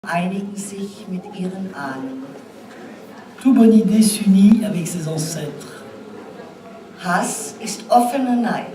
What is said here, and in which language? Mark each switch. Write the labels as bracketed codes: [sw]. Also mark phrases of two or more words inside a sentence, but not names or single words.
[de] einigen sich mit ihren Ahnen. [fr] Toute bonne idée s'unit avec ses ancêtres. [de] Hass ist offener Neid.